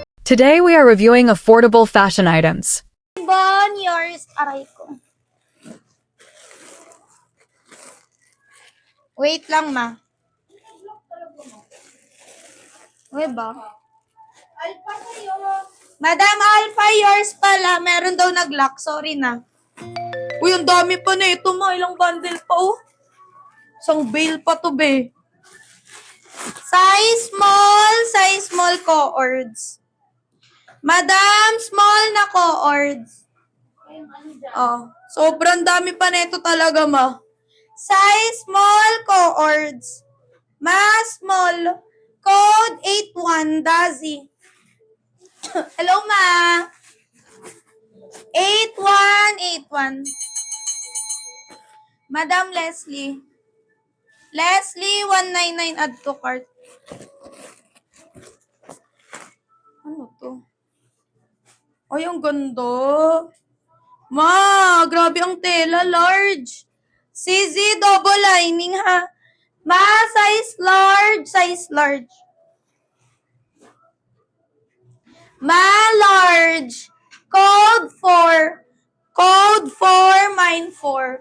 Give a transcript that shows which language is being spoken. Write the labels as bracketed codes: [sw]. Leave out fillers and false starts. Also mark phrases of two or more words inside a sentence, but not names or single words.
[en] Today we are reviewing affordable fashion items. Bon, yours. [tl] Aray ko. Wait lang, ma. Uy ba? Alpha sa'yo. Madam Alpha, yours pala. Meron daw nag-lock. Sorry na. Uy, ang dami pa na ito, ma. Ilang bundle pa, oh. Isang bale pa to, be. [en] Size small co-ords. [tl] Madam, small na co-ords. Ayun, ano dyan? Oh, sobrang dami pa nito talaga, ma. [en] Size small co-ords. Ma, small. Code 81, Dazi. Hello, ma. 8181. Madam Leslie. Leslie, 199 add to cart. [tl] Ano to? Ay, ang ganda. Ma, grabe ang tela, large. [en] CZ, double lining ha. Ma, size large, size large. Ma, large. Code 4. Code 4, mine 4.